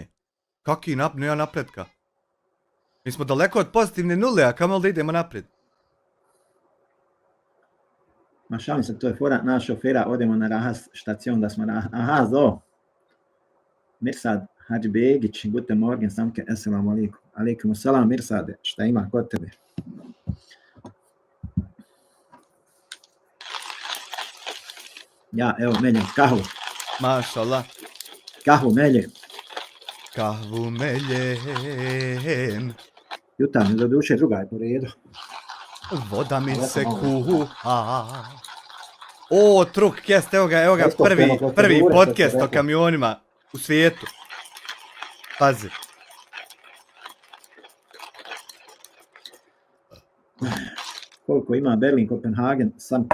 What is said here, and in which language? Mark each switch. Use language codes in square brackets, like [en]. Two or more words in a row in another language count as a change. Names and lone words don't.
[bs] Kaki nema napretka. Mi smo daleko od pozitivne nule, a kamo da idemo naprijed. Ma šalim se, to je fora, naš šofera, odemo na Rahas štacion da smo aha, zo. Mirsad Hadži Begić, [de] guten morgen, Samke, [ar] assalamu alaikum. Alaikum salam, [bs] Mirsade, šta ima kod tebe? Ja, evo, meljem kahvu. Mašallah. Kahvu meljem. Kahvu meljem. Jutarnje, do duše, druga je po redu. Voda mi se kuha. O, Truckcast, evo ga, prvi podcast o kamionima u svijetu. Pazi. Koliko ima Berlin, Kopenhagen, sam.